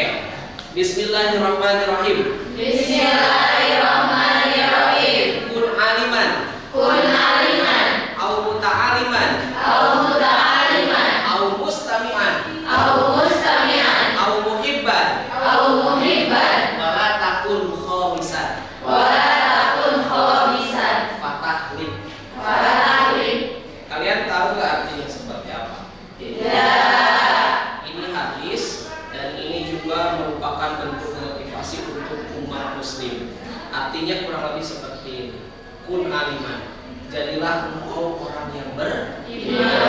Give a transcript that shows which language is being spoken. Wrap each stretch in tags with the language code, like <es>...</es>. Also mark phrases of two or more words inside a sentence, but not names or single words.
<ar>بسم الله الرحمن الرحيم. بسم الله الرحمن الرحيم. كن عالما, كن عالما, أو متعلما, أو متعلما, أو مستمعا, أو مستمعا, أو محبا, أو محبا, ولا تكن خامسا. ولا تكن خامسا, فتهلك. ولا تهلك.</ar> <id>Kalian tahu nggak artinya seperti apa? Tidak. Ini hadis dan ini juga merupakan bentuk motivasi untuk umat muslim. Artinya kurang lebih seperti ini.</id> <ar>كن عالما,</ar> <id>jadilah engkau orang yang berilmu.</id>